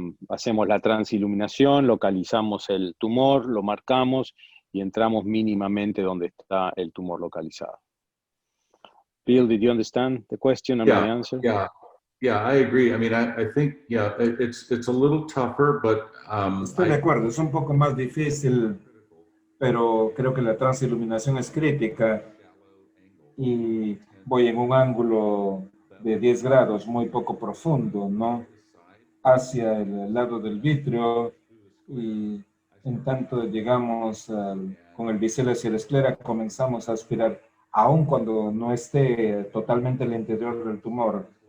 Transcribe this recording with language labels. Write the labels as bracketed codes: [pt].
[es] Hacemos la transiluminación, localizamos el tumor, lo marcamos y entramos mínimamente donde está el tumor localizado. [en] Bill, did you understand the question and my answer? Yeah, I agree. I mean, I think, yeah, it's a little tougher, but [es] estoy de acuerdo, es un poco más difícil, pero creo que la transiluminación es crítica y voy en un ángulo de 10 grados, muy poco profundo, ¿no? Hacia el lado del vitrio y en tanto llegamos con el bisel hacia la esclera, comenzamos a aspirar, aun cuando no esté totalmente el interior del tumor.